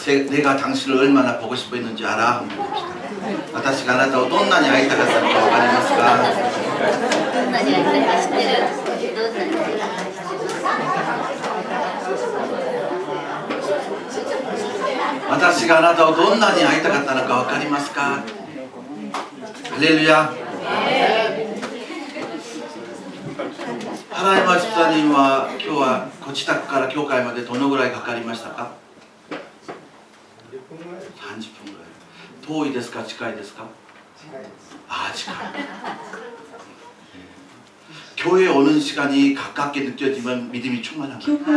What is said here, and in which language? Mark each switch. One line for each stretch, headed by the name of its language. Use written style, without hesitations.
Korean: 내가 당신을 얼마나 보고 싶어 했는지 알아? 한번 봅시다.
Japanese: 私があなたをどんなに会いたかったのか分かりますか？どんなに会いたいか知ってる？どんなに？私があなたをどんなに会いたかったのか分かりますか？ハレルヤ。原山出さんは今日はご自宅から教会までどのぐらいかかりましたか？30分ぐらい。遠いですか近いですか？ 아近い.
Korean: 교회에 오는 시간이 가깝게 느껴지면 믿음이 충만합니다.